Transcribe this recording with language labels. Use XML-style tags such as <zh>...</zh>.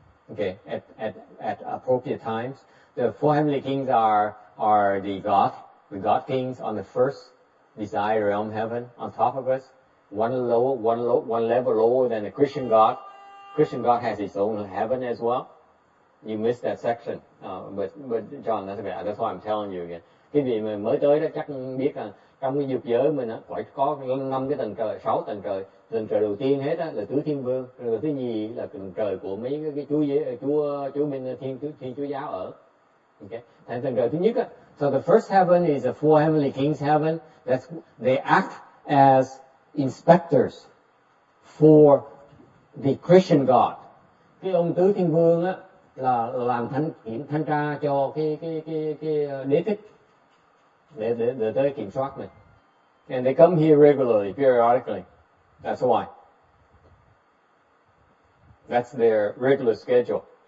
<en>Okay, at appropriate times. The 4 heavenly kings are the God kings on the first desired realm heaven on top of us. One level lower than the Christian God. Christian God has his own heaven as well. You missed that section, but John, that's why I'm telling you again.</en> <vi>Cái vị mà mới tới đó chắc biết là trong cái dục giới mình phải có 5 cái tầng trời, 6 tầng trời. Tầng trời đầu tiên hết là tứ thiên vương, rồi thứ nhì là tầng trời của mấy cái chúa bên thiên chúa giáo ở. Okay.</vi> <en>And</en> <vi>tầng trời thứ nhất</vi> <en>so the first heaven is the 4 heavenly kings heaven. They act as inspectors for the Christian God.</en> <vi>Cái ông tứ thiên vương là làm thanh tra cho cái đế thích để tới kiểm soát này.</vi> <en>And they come here regularly, periodically. That's why. That's their regular schedule.</en>